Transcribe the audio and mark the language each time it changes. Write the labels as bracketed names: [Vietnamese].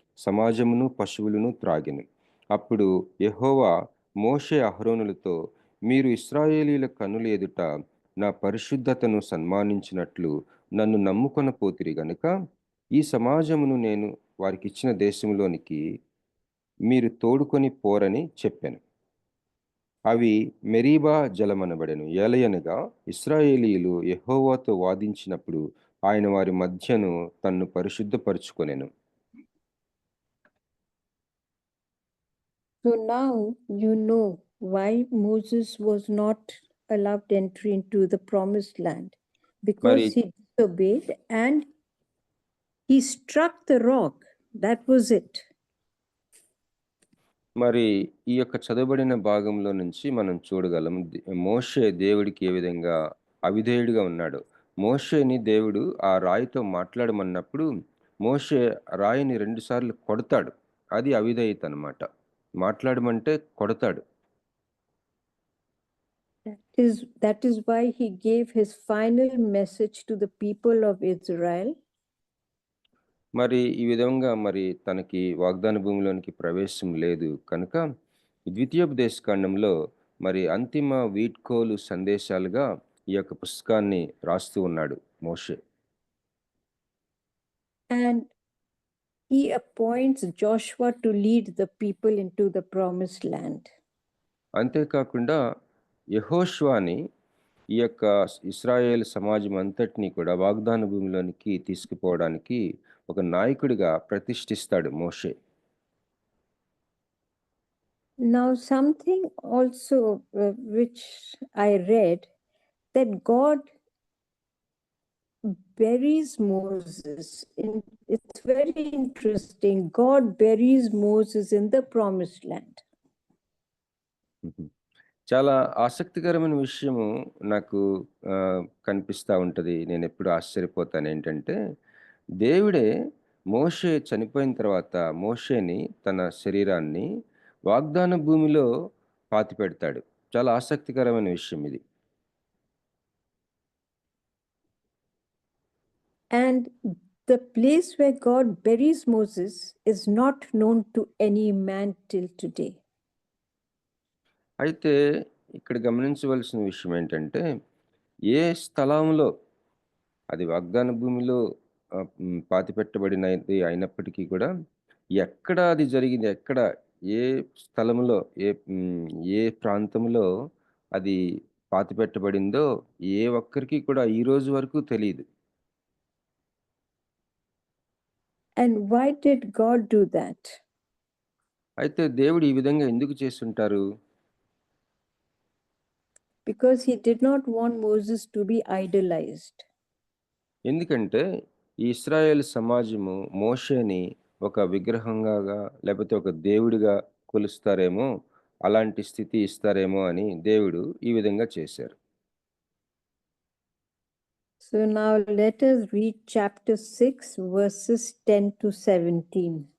[Telugu] సమాజమును పశువులను త్రాగెను. అప్పుడు యెహోవా మోషే అహరోనులతో, మీరు ఇశ్రాయేలీల కన్నుల ఎదుట నా పరిశుద్ధతను సన్మానించినట్లు నన్ను నమ్ముకొనపోతిరి గనుక ఈ సమాజమును నేను వారికిచ్చిన దేశంలోనికి మీరు తోడుకొని పోరని చెప్పాను. అవి మెరీబా జలమనబడెను. ఏలయనగా ఇశ్రాయేలీయులు యెహోవాతో వాదించినప్పుడు ఆయన వారి మధ్యను తన్ను పరిశుద్ధపరుచుకొనెను. [English] So now you know why Moses was not allowed entry into the promised land, because he disobeyed and he struck the rock. That was it. [Telugu] మరి ఈ యొక్క చదవబడిన భాగంలో నుంచి మనం చూడగలం మోషే దేవుడికి ఏ విధంగా అవిధేయుడిగా ఉన్నాడు. మోషేని దేవుడు ఆ రాయితో మాట్లాడమన్నప్పుడు మోషే రాయిని 2 సార్లు కొడతాడు. అది అవిధేయత అన్నమాట. మాట్లాడమంటే కొడతాడు. [English] That is why he gave his final message to the people of Israel. [Telugu] మరి ఈ విధంగా మరి తనకి వాగ్దాన భూమిలోనికి ప్రవేశం లేదు కనుక ఈ ద్వితీయోపదేశకాండంలో మరి అంతిమ వీడ్కోలు సందేశాలుగా ఈ యొక్క పుస్తకాన్ని రాస్తూ ఉన్నాడు మోషే. [English] And he appoints Joshua to lead the people into the promised land. [Telugu] అంతేకాకుండా యెహోషువని ఈ యొక్క ఇశ్రాయేల్ సమాజం అంతటిని కూడా వాగ్దాన భూమిలోనికి తీసుకుపోవడానికి ఒక నాయకుడిగా ప్రతిష్ఠిస్తాడు మోషే. [English] Now, something also which I read, that God buries Moses. It's very interesting. God buries Moses in the promised land. [Telugu] చాలా ఆసక్తికరమైన విషయము నాకు కనిపిస్తూ ఉంటుంది. నేను ఎప్పుడు ఆశ్చర్యపోతాను ఏంటంటే, దేవుడే మోషే చనిపోయిన తర్వాత మోషేని తన శరీరాన్ని వాగ్దాన భూమిలో పాతిపెడతాడు. చాలా ఆసక్తికరమైన విషయం ఇది. [English] And the place where God buries Moses is not known to any man till today. [Telugu] అయితే ఇక్కడ గమనించవలసిన విషయం ఏంటంటే, ఏ స్థలంలో అది వాగ్దాన భూమిలో పాతిపెట్టబడినది అయినప్పటికీ కూడా ఎక్కడ అది జరిగింది, ఎక్కడ ఏ స్థలంలో ఏ ప్రాంతంలో అది పాతిపెట్టబడిందో ఏ ఒక్కరికి కూడా ఈ రోజు వరకు తెలియదు. [English] And why did God do that? [Telugu] అయితే దేవుడు ఈ విధంగా ఎందుకు చేస్తుంటారు? [English] Because he did not want Moses to be idolized. [Telugu] ఎందుకంటే ఈ ఇశ్రాయేల్ సమాజము మోషేని ఒక విగ్రహంగా లేకపోతే ఒక దేవుడిగా కొలుస్తారేమో, అలాంటి స్థితి ఇస్తారేమో అని దేవుడు ఈ విధంగా చేశారు. [English] So now let us read chapter 6 verses 10 to 17.